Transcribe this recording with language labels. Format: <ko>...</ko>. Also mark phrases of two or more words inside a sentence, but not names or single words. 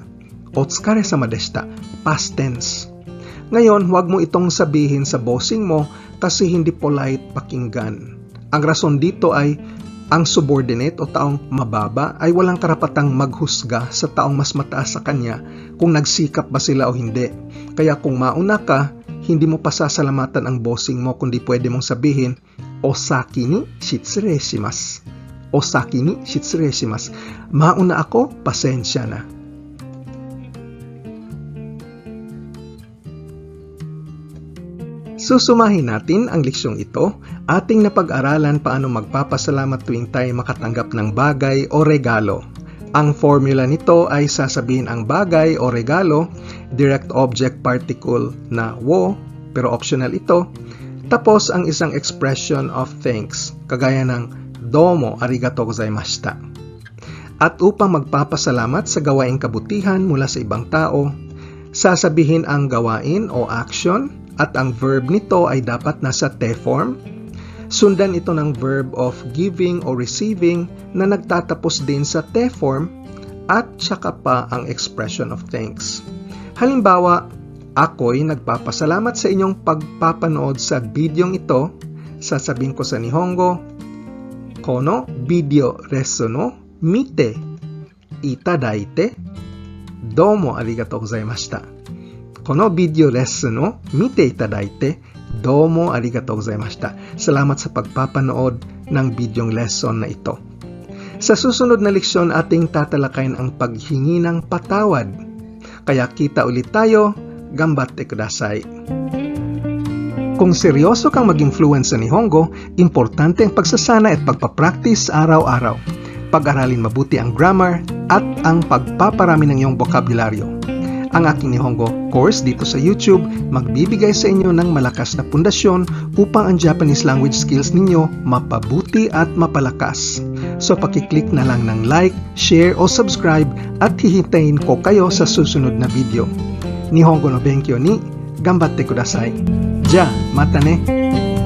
<ja>お疲れ様でした.</ja> <en>Past tense.</en> <tl>Ngayon, huwag mo itong sabihin sa bossing mo kasi hindi polite pakinggan. Ang rason dito ay ang subordinate o taong mababa ay walang karapatang maghusga sa taong mas mataas sa kanya kung nagsikap ba sila o hindi. Kaya kung mauna ka, hindi mo pasasalamatan ang bossing mo kundi pwede mong sabihin,</tl> <ja>お先に失礼します. お先に失礼します.</ja> <tl>Mauna ako, pasensya na. Susumahin natin ang leksyong ito, ating napag-aralan paano magpapasalamat tuwing tayo makatanggap ng bagay o regalo. Ang formula nito ay sasabihin ang bagay o regalo,</tl> <en>direct object particle</en> <tl>na wo, pero optional ito, tapos ang isang</tl> <en>expression of thanks,</en> <tl>kagaya ng</tl> <ja>どうもありがとうございました.</ja> <tl>At upang magpapasalamat sa gawaing kabutihan mula sa ibang tao, sasabihin ang gawain o action, at ang verb nito ay dapat nasa te form. Sundan ito ng</tl> <en>verb of giving</en> <tl>o receiving na nagtatapos din sa te form at saka pa ang</tl> <en>expression of thanks.</en> <tl>Halimbawa, ako'y nagpapasalamat sa inyong pagpapanood sa bidyong ito. Sasabihin ko sa Nihongo,</tl> <ja>このビデオレスの見ていただいてどうもありがとうございました. このビデオレッスンの見ていただいて、どうもありがとうございました.</ja> <tl>Salamat sa pagpapanood ng bidyong lesson na ito. Sa susunod na leksyon ating tatalakayin ang paghingi ng patawad. Kaya kita ulit tayo,</tl> <ja>頑張ってください.</ja> <tl>Kung seryoso kang maging fluent sa Nihongo, importante ang pagsasana at pagpapractice araw-araw. Pag-aralin mabuti ang grammar at ang pagpaparami ng iyong bokabularyo. Ang aking Nihongo course dito sa YouTube magbibigay sa inyo ng malakas na pundasyon upang ang</tl> <en>Japanese language skills</en> <tl>ninyo mapabuti at mapalakas. So pakiclick na lang ng like, share o subscribe at hihintayin ko kayo sa susunod na video.</tl> <ja>日本語の勉強に頑張ってください. じゃ、またね!</ja>